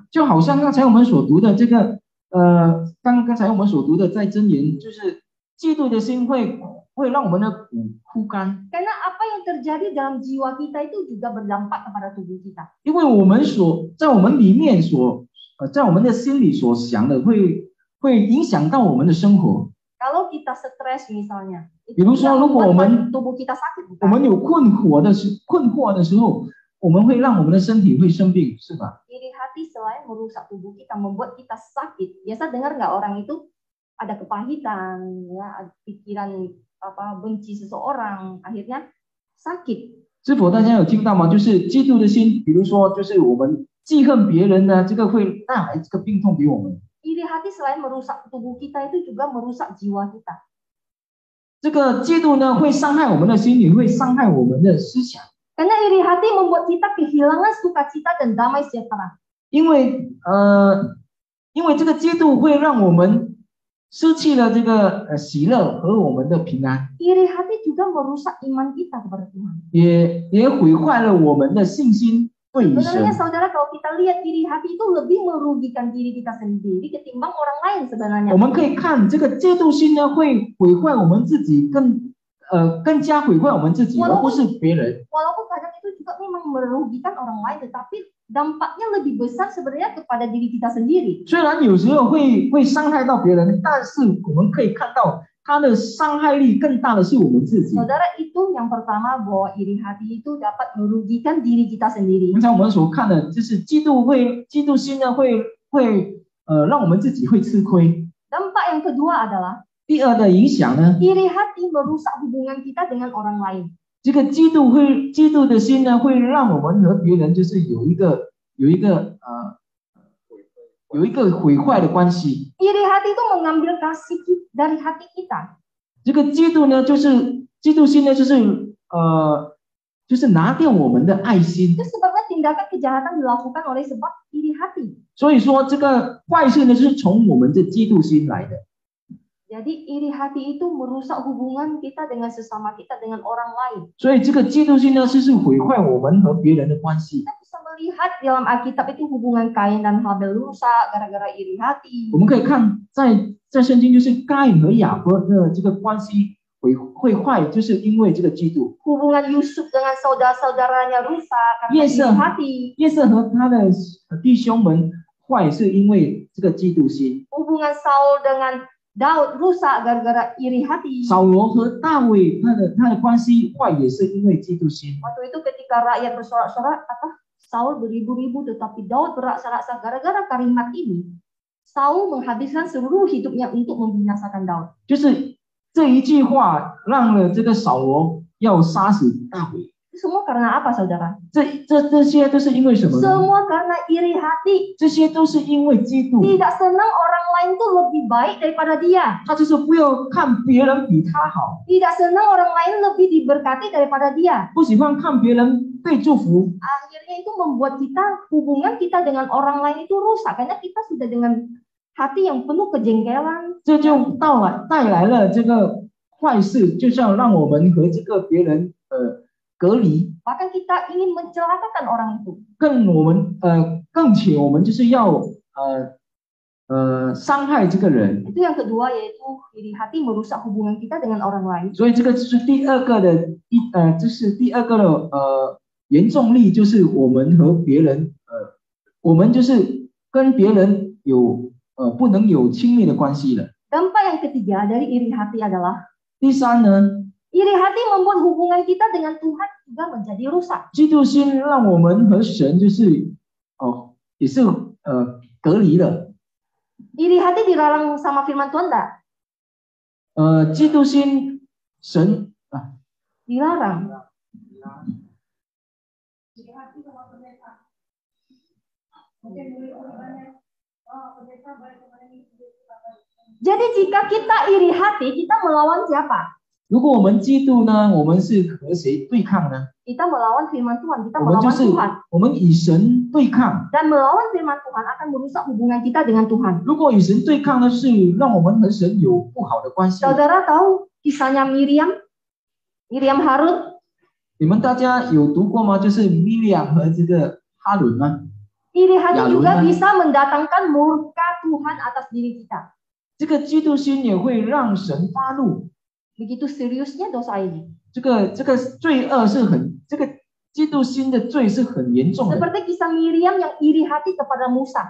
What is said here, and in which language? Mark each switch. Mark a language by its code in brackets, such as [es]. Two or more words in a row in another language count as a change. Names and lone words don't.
[zh] 就好像刚才我们所读的这个刚才我们所读的在箴言，就是嫉妒的心会让我们的骨枯干。 [id] Karena apa yang terjadi dalam jiwa kita itu juga berdampak kepada tubuh kita. [zh] 因为我们在我们里面在我们的心里所想的会影响到我们的生活。 [id] Kalau kita stres misalnya, [zh] 比如说，如果我们 [id] tubuh kita sakit, [zh] 我们有困惑的时候，我们会让我们的身体会生病，是吧？ [id] iri hati selain merusak tubuh kita, membuat kita sakit. Biasa dengar nggak orang itu ada kepahitan, ya, ada pikiran benci seseorang, akhirnya sakit. [zh] 是否大家有听到吗？就是嫉妒的心，比如说，就是我们记恨别人呢，这个会带来这个病痛给我们。 [id] Iri hati selain merusak tubuh kita itu juga merusak jiwa kita. [zh] 这个嫉妒呢，会伤害我们的心灵，会伤害我们的思想。 [id] Karena iri hati membuat kita kehilangan sukacita dan damai sejahtera. [zh] 因为这个嫉妒会让我们失去了这个喜乐和我们的平安， [id] Iri hati juga merusak iman kita kepada Tuhan. [zh] 也毁坏了我们的信心对于 [id] Sebenarnya [zh] 神。 [id] saudara, kalau kita lihat iri hati itu lebih merugikan diri kita sendiri ketimbang orang lain sebenarnya. [zh] 我们可以看这个嫉妒心呢，会毁坏我们自己，更加毁坏我们自己，而不是别人。 [id] Walaupun kadang itu juga memang merugikan orang lain, tetapi dampaknya lebih besar sebenarnya kepada diri kita sendiri. [zh] 虽然有时候会伤害到别人，但是我们可以看到它的伤害力更大的是我们自己。 [id] Saudara, itu yang pertama, bahwa iri hati itu dapat merugikan diri kita sendiri. [zh] 刚才我们所看的就是嫉妒心呢，会让我们自己会吃亏。 [id] Dampak yang kedua adalah [zh] 第二的影响呢， [id] iri hati merusak hubungan kita dengan orang lain. [zh] 这个嫉妒的心呢，会让我们和别人就是有一个毁坏的关系。 [id] Iri hati itu mengambil kasih dari hati kita. [zh] 这个嫉妒心呢，就是拿掉我们的爱心。 [id] Itu sebabnya tindakan kejahatan dilakukan oleh sebab iri hati. [zh] 所以说，这个坏事呢，就是从我们的嫉妒心来的。 [id] Jadi iri hati itu merusak hubungan kita dengan sesama kita, dengan orang lain. [zh] 所以这个嫉妒心呢，就是毁坏我们和别人的关系。 [id] Kita bisa melihat dalam Alkitab itu hubungan Kain dan Habel rusak gara-gara iri hati. [zh] 我们可以看在圣经就是该隐和雅各的这个关系会坏，就是因为这个嫉妒。 [id] Hubungan Yusuf dengan saudara-saudaranya rusak karena [zh] 约 [id] iri [zh] 瑟 [id] hati. [zh] 约瑟和他的弟兄们坏，是因为这个嫉妒心。 [id] Hubungan Saul dengan Daud rusak gara-gara iri hati. [zh] 扫罗和大卫他的关系坏，也是因为嫉妒心。 [id] Waktu itu ketika rakyat bersorak-sorak, Saul beribu-ribu tetapi Daud berak-rasa gara-gara kalimat ini. Saul menghabiskan seluruh hidupnya untuk membinasakan Daud. [zh] 就是这一句话让了这个扫罗要杀死大卫。 [id] Semua karena apa, saudara? [zh] 这些都是因为什么呢？ [id] Semua karena iri hati. [zh] 这些都是因为嫉妒。 [id] Tidak senang orang lain tuh lebih baik daripada dia. [zh] 他就是不要看别人比他好， [id] Tidak senang orang lain lebih diberkati daripada dia. [zh] 不喜欢看别人被祝福。 [id] Akhirnya itu membuat hubungan kita dengan orang lain itu rusak karena kita sudah dengan hati yang penuh kejengkelan. [zh] 这就带来了这个坏事，就是要让我们和这个别人隔离。 [id] Bahkan kita ingin mencelakakan orang itu. [zh] 更且我们就是要伤害这个人。 [id] Itu yang kedua, yaitu iri hati merusak hubungan kita dengan orang lain. [zh] 所以这个就是第二个的严重力，就是我们和别人我们就是跟别人有不能有亲密的关系了。 [id] Dampak yang ketiga dari iri hati adalah [zh] 第三呢， [id] iri hati membuat hubungan kita dengan Tuhan juga menjadi rusak. [zh] 嫉妒心让我们和神就是也是隔离了。 [id] Iri hati dilarang sama firman Tuhan enggak? [zh] 嫉妒心神 [id] Dilarang. Jadi jika kita iri hati, kita melawan siapa? [zh] 如果我们嫉妒呢，我们是和谁对抗呢？ [id] Kita melawan firman Tuhan, kita [zh] 我们就 [id] melawan [zh] 是 [id] Tuhan. [zh] 我们与神对抗。 [id] Dan melawan firman Tuhan akan merusak hubungan kita dengan Tuhan. [zh] 如果与神对抗呢，是让我们和神有不好的关系。 [id] Saudara tahu kisahnya Miriam Harun? [zh] 你们大家有读过吗？就是米利亚和这个哈伦吗？ [id] Iri hati Harun juga kan? bisa mendatangkan murka Tuhan atas diri kita. [zh] 这个嫉妒心也会让神发怒。 [id] Begitu seriusnya dosa ini. [zh] 这个罪恶是这个嫉妒心的罪是很严重的， [id] Seperti kisah Miriam yang iri hati kepada Musa.